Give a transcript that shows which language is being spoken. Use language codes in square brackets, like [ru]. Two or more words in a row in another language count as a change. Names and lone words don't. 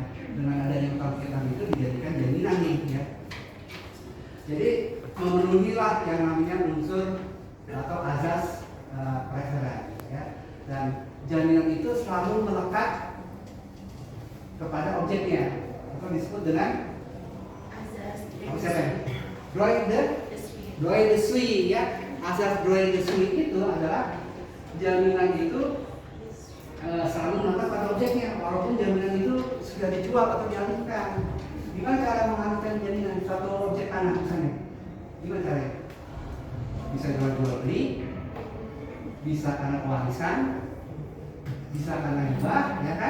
[id] Dengan adanya utang piutang itu dijadikan jaminan nih ya, jadi memenuhilah yang namanya unsur atau azas preferen ya, dan jaminan itu selalu melekat kepada objeknya atau disebut dengan apa siapa? [fr] Droit de suite ya. [id] Asas [fr] droit de suite [id] itu adalah jaminan itu selalu melekat pada objeknya, walaupun jaminan itu sudah dijual atau dialihkan. Gimana cara mengalihkan jaminan suatu objek tanah misalnya? Gimana caranya? Bisa jual beli, bisa karena warisan, bisa karena hibah, ya kan?